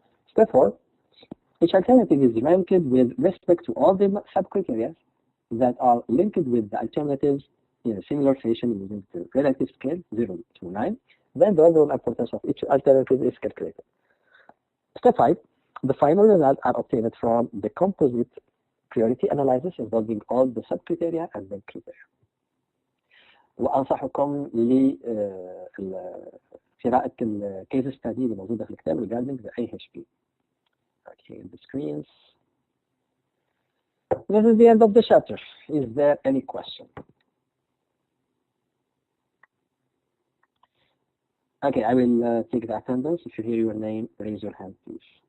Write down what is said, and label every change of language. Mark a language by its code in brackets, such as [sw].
[en] Step 4, each alternative is ranked with respect to all the sub-criteria that are linked with the alternatives in a similar fashion using the relative scale 0 to 9. Then the overall importance of each alternative is calculated. Step 5, the final results are obtained from the composite priority analysis involving all the sub-criteria and main criteria. [ar] وأنصحكم لقراءة الكيس ستادي اللي موجودة في الكتاب [en] regarding the AHP. Okay, the screens. This is the end of the chapter. Is there any question? Okay, I will take the attendance. If you hear your name, raise your hand, please.